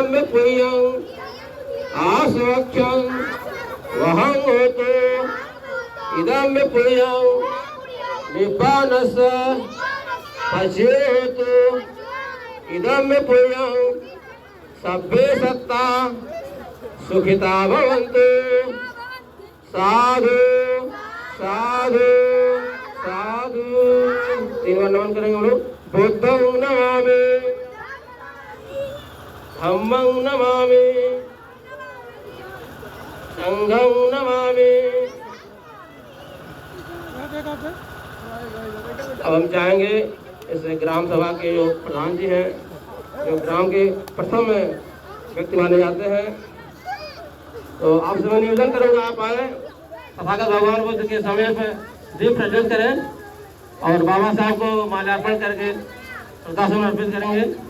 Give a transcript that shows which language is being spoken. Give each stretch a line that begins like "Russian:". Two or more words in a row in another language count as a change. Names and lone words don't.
Pali: मे पुण्यं आस्वक्षं वहं होतु इदं मे पुण्यं निब्बानस्य पश्येतु इदं मे पुण्यं सभ्ये सत्ता सुखिता भवन्तु साधु साधु साधु।
Hindi: 3 बार नमन करेंगे हम लोग।
Pali: बुद्धं नमामि धम्मं नमामि संघं नमामि।
Hindi: अब हम चाहेंगे इस ग्राम सभा के जो प्रधान जी हैं, जो ग्राम के प्रथम व्यक्ति माने जाते हैं, तो आपसे मैं निवेदन करूँगा आप आए तथागत भगवान बुद्ध के समय पर दीप प्रज्वलित करें और बाबा साहब को माल्यार्पण करके श्रद्धासुमन अर्पित करेंगे।